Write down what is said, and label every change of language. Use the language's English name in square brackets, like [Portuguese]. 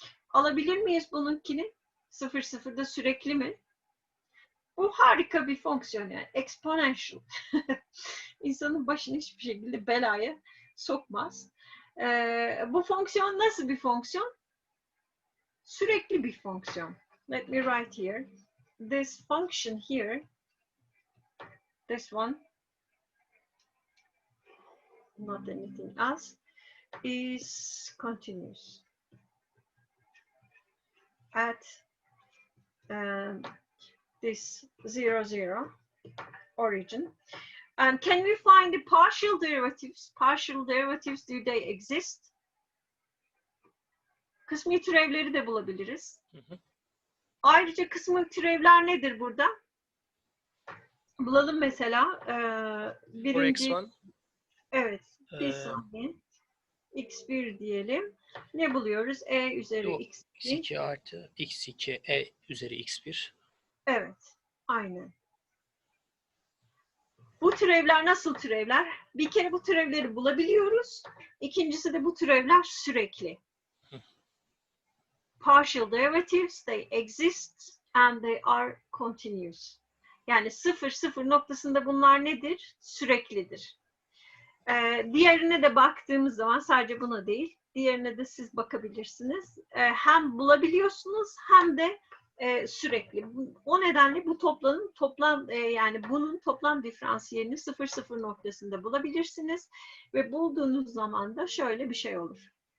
[Turkish] Alabilir miyiz bununkini? 0,0'da sürekli mi? Bu harika bir fonksiyon yani. Exponential. İnsanın başını hiçbir şekilde belaya sokmaz. Bu fonksiyon nasıl bir fonksiyon? Sürekli bir fonksiyon. [English] Let me write here. This function here, this one, not anything else, is continuous at this 0, 0 origin. And can we find the partial derivatives? Partial derivatives, do they exist? [Turkish] Kısmi türevleri de bulabiliriz. Ayrıca kısmi türevler nedir burada? Bulalım mesela. Birinci. [English] For x1. [Turkish] Evet. Bir saniye. x1 diyelim. Ne buluyoruz? E üzeri Yok, x2. x2 artı x2 e üzeri x1. Evet. Aynen. Bu türevler nasıl türevler? Bir kere bu türevleri bulabiliyoruz. İkincisi de bu türevler sürekli. [English] Partial derivatives, they exist and they are continuous. [Turkish] Yani 0 noktasında bunlar nedir? Süreklidir. Diğerine de baktığımız zaman sadece buna değil, diğerine de siz bakabilirsiniz. Hem bulabiliyorsunuz hem de sürekli. O nedenle bu yani bunun toplam diferansiyelini 0 noktasında bulabilirsiniz ve bulduğunuz zaman da şöyle bir şey olur.